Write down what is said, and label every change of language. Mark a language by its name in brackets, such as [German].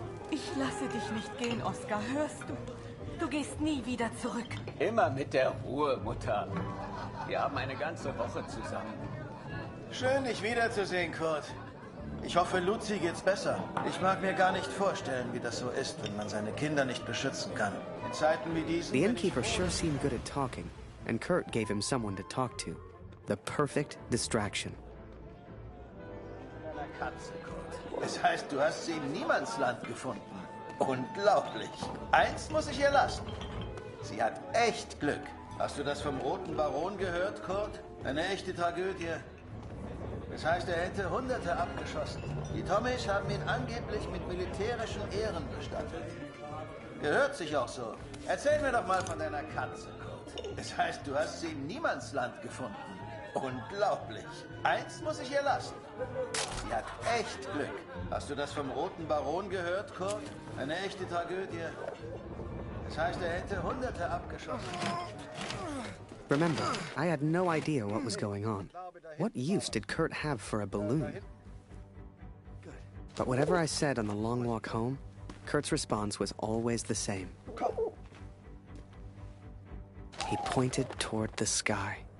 [German] Ich lasse dich nicht gehen, Oskar. Hörst du? Du gehst nie wieder zurück. Immer mit der Ruhe, Mutter. Wir haben eine ganze Woche zusammen. Schön, dich wiederzusehen, Kurt. Ich hoffe, Luzi geht's besser. Ich mag mir gar nicht vorstellen, wie das so ist, wenn man seine Kinder nicht beschützen kann. In Zeiten wie diesen... [English] The innkeeper sure seemed good at talking, and Kurt gave him someone to talk to. The perfect distraction. [German] Katze, Kurt. Es heißt, du hast sie im Niemandsland gefunden. Unglaublich. Eins muss ich ihr lassen. Sie hat echt Glück. Hast du das vom Roten Baron gehört, Kurt? Eine echte Tragödie. Das heißt, er hätte Hunderte abgeschossen. Die Tommies haben ihn angeblich mit militärischen Ehren bestattet. Gehört sich auch so. Erzähl mir doch mal von deiner Katze, Kurt. Es heißt, du hast sie im Niemandsland gefunden. Unglaublich. Eins muss ich ihr lassen. Sie hat echt Glück. Hast du das vom Roten Baron gehört, Kurt? Eine echte Tragödie. Das heißt, er hätte Hunderte abgeschossen. [English] Remember, I had no idea what was going on. What use did Kurt have for a balloon? But whatever I said on the long walk home, Kurt's response was always the same. He pointed toward the sky.